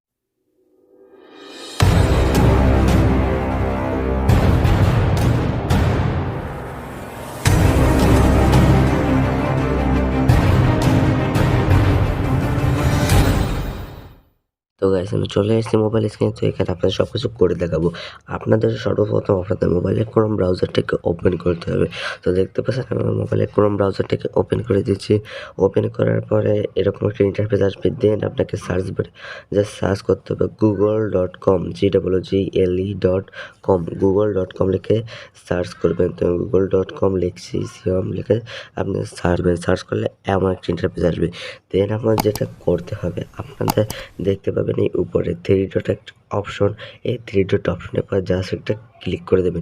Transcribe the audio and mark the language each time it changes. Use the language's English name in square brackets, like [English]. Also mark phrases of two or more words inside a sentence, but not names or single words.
[Bangla] তো গাইস, আমি চলে এসেছি মোবাইল স্ক্রিনে। তো এখানে আপনাদের সব কিছু করে দেখাবো। আপনাদের সর্বপ্রথম আপনাদের মোবাইলের ক্রোম ব্রাউজারটাকে ওপেন করতে হবে। তো দেখতে পাচ্ছেন আমি আমার মোবাইলের ক্রোম ব্রাউজারটাকে ওপেন করে দিচ্ছি। ওপেন করার পরে এরকম একটা ইন্টারফেস আসবে। দেন আপনাকে সার্চ বারে [English] just search [Bangla] করতে হবে google.com, google.com, google.com লিখে সার্চ করবেন। তো google.com লিখছি, সিএম লিখে আপনি সার্চ করলে এমন একটা ইন্টারফেস আসবে। দেন আপনার যেটা করতে হবে, আপনাদের দেখতে পাবেন এই উপরে [English] three dot [Bangla] একটা অপশন, এই [English] three dot [Bangla] অপশনের পর জাস্ট একটা ক্লিক করে দেবেন।